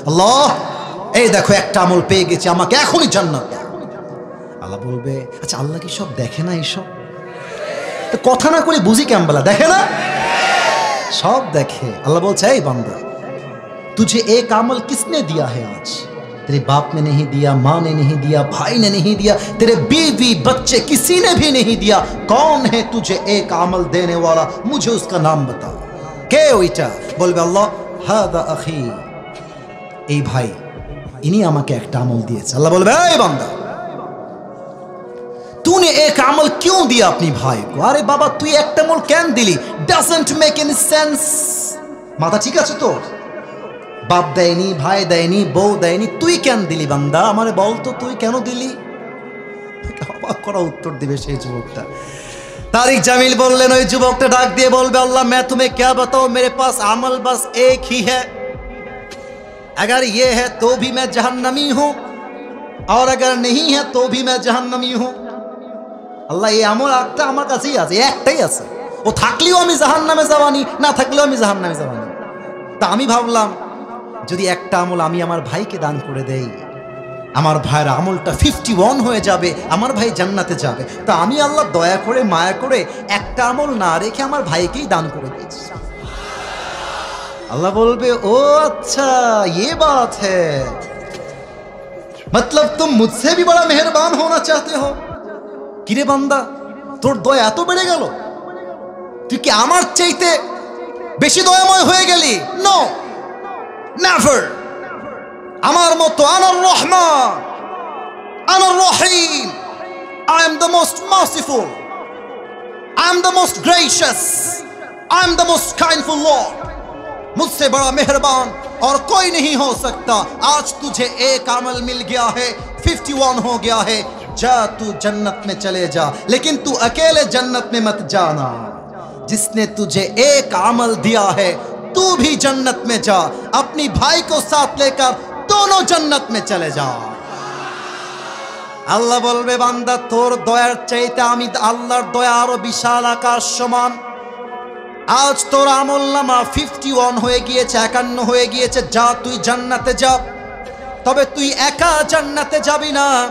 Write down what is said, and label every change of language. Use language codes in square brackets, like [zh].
[bn] আল্লাহ এই দেখো একটা আমল পেয়ে গেছি, আমাকে এখনই জান্নাত দাও। আল্লাহ বলবে, আচ্ছা আল্লাহ কি সব দেখে না? এইসব তো কথা না করে বুঝি কেমন বলা, দেখে না? সব দেখে। আল্লাহ বলছে, এই বান্দা [hi] तुझे एक अमल किसने दिया है आज, तेरे बाप ने नहीं दिया, माँ ने नहीं दिया, भाई ने नहीं दिया, तेरे बीवी बच्चे किसी ने भी नहीं दिया, कौन है तुझे एक अमल देने वाला, मुझे उसका नाम बता। [bn] কে ওইটা? বলবে, আল্লাহ হাদা আখি, এই ভাই ইনি আমাকে একটা আমল দিয়েছে। আল্লাহ বলবে, এই বান্দা [hi] तूने एक अमल क्यों दिया अपनी भाई को? अरे बाबा [bn] তুই একটা আমল কেন দিলি? [en] doesn't make any sense। [bn] মাথা ঠিক আছে তো? বাপ দেয়নি, ভাই দেয়নি, বউ দেয়নি, তুই কেন দিলি বান্দা? আমারে বল তো তুই কেন দিলি? অবাক করা উত্তর দিবে সেই যুবকটা। [hi] तारिक जमील बोललेन, [bn] ওই যুবকটা ডাক দিয়ে বলবে, [hi] अल्लाह मैं तुम्हें क्या बताऊं, मेरे पास अमल बस एक ही है, अगर ये है तो भी मैं जहन्नमी हूं, और अगर नहीं है तो भी मैं जहन्नमी हूं। [bn] আল্লাহ এই আমল একটা আমার কাছেই আছে, একটাই আছে, ও থাকলেও আমি জাহান্নামে যাবানি, না থাকলেও আমি জাহান্নামে যাবানি। তা আমি ভাবলাম যদি একটা আমল আমি আমার ভাইকে দান করে দেই, আমার ভাইয়ের আমলটা 51 হয়ে যাবে, আমার ভাই জান্নাতে যাবে। তা আমি আল্লাহ দয়া করে মায়া করে একটা আমল না রেখে আমার ভাইকেই দান করে দিয়েছি। [hi] अल्लाह बोलबे, ओ अच्छा ये बात है, मतलब तुम मुझसे भी बड़ा मेहरबान होना चाहते हो। [bn] কিরে বান্দা, তোর দয়া এত বেড়ে গেল, তুই কি আমার চাইতে বেশি দয়াময় হয়ে গেলি? [en] No, never. [bn] আমার মতো আনার রহমান, আনার রহিম, [en] I am the most merciful, I am the most gracious, I am the most kindful Lord, [hi] मुझसे बड़ा मेहरबान और कोई नहीं हो सकता। आज तुझे एक अमल मिल गया है, 51 हो गया है, जा तू जन्नत में चले जा, लेकिन तू अकेले जन्नत में मत जाना, जिसने तुझे एक अमल दिया है तू भी जन्नत में जा, अपनी भाई को साथ लेकर दोनों जन्नत में चले जा। [bn] আল্লাহ বলবে, বান্দা তোর দয়ার চাইতে আমি আল্লাহর দয়া আরো বিশাল আকাশ সমান। আজ তোর আমলনামা 51 হয়ে গিয়েছে, 51 হয়ে গিয়েছে, যা তুই জান্নাতে যা। তবে তুই একা জান্নাতে যাবি না,